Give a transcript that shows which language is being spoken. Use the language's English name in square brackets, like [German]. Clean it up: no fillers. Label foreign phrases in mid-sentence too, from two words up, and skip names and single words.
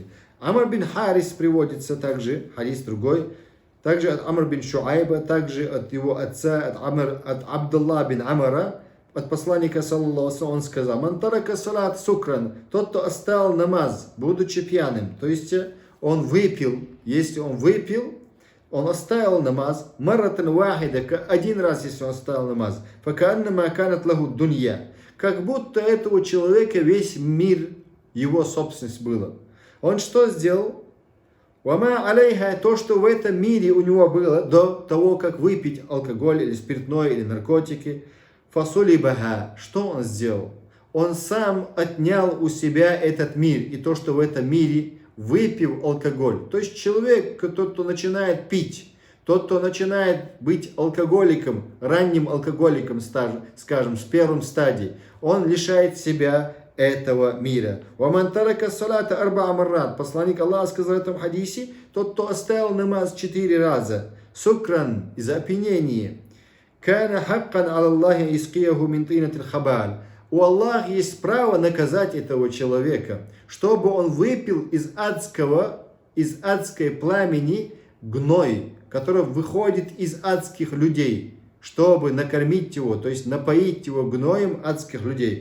[Russian] Амр бин Харис приводится также, хадис другой, также от Амр бин Шуайба, также от его отца, от Абдулла бин Амара, от посланника [Arabic] صلى الله عليه [Russian] он сказал: [Arabic] «من ترك الصلاة سكران», [Russian] тот, кто оставил намаз, будучи пьяным, то есть он выпил, если он выпил, он оставил намаз, [Arabic] مرة واحدة, [Russian] один раз, если он оставил намаз, [Arabic] فكأنما كانت له الدنيا, [Russian] как будто этого человека весь мир, его собственность было. Он что сделал? [Arabic] وما عليها, [Russian] то, что в этом мире у него было до того, как выпить алкоголь или спиртное или наркотики, фасули бага, что он сделал? Он сам отнял у себя этот мир и то, что в этом мире, выпив алкоголь. То есть человек, тот, кто начинает пить, тот, кто начинает быть алкоголиком, ранним алкоголиком, скажем, с первым стадии, он лишает себя этого мира. [Arabic] «ومن ترك الصلاة أربع مرات». [Russian] Посланник Аллаха сказал в этом хадисе, тот, кто оставил намаз 4 раза, сукран, из-за опьянения, [Arabic] «كان حقا على الله أن يسقيه من طينة الخبال». [Russian] у Аллаха есть право наказать этого человека, чтобы он выпил из адской пламени гной, который выходит из адских людей, чтобы накормить его, то есть напоить его гноем адских людей.